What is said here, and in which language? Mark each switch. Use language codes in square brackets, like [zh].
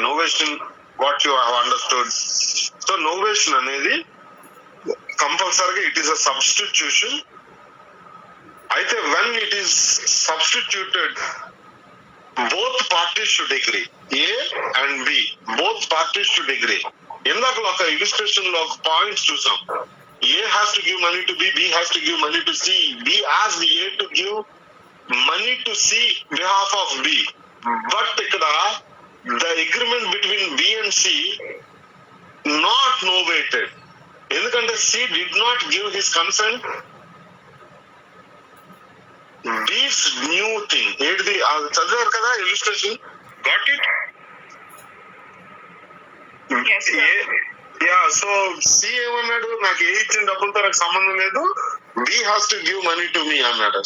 [en] Novation, what you have understood. So novation [te] అనేది [en] కంపల్సరీగా it is a substitution. [te] అయితే [en] when it is substituted, both parties should agree. A and B, both parties should agree. [te] ఇందాక ఒక illustration లో ఒక points చూసాం. [en] A has to give money to B, B has to give money to C, B asked A to give money to C behalf of B. But [te] ఇక్కడ [en] the agreement between B and C not novated. [te] ఎందుకంటే [en] C did not give his consent. B's new thing [te] ఏంటిది చదివారు కదా [en] Illustration, got it? Yes, sir. [te] Yeah, so C ఏమన్నాడు, నాకు ఏ ఇచ్చిన డబ్బులతో నాకు సంబంధం లేదు, [en] be has to give money to me [te] అన్నాడు.